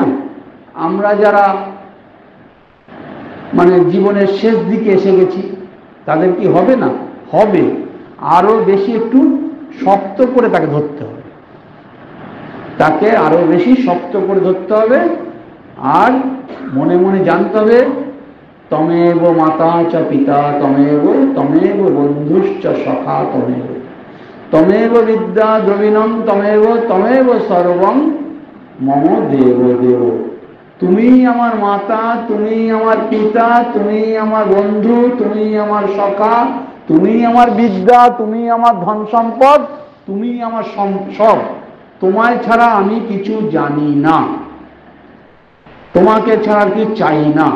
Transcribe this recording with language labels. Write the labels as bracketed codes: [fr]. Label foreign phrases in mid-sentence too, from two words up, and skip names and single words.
[bn] আমরা যারা মানে জীবনের শেষ দিকে এসে গেছি তাদের কি হবে না? হবে। আরো বেশি একটু শক্ত করে তাকে ধরতে হবে, তাকে আরো বেশি শক্ত করে ধরতে হবে। আর মনে মনে জানতে হবে [sa] তমেব মাতা চ পিতা তমেব বন্ধুশ্চ সখা তমেব বিদ্যা দ্রবিণম তমেব সর্বং মম দেব দেব। [bn] তুমি আমার মাতা, তুমি আমার পিতা, তুমি আমার বন্ধু, তুমি আমার সখা, তুমি আমার বিদ্যা, তুমি আমার ধন সম্পদ, তুমি আমার সব। তোমায় ছাড়া আমি কিছু জানি না, তোমাকে ছাড়া কি চাই না।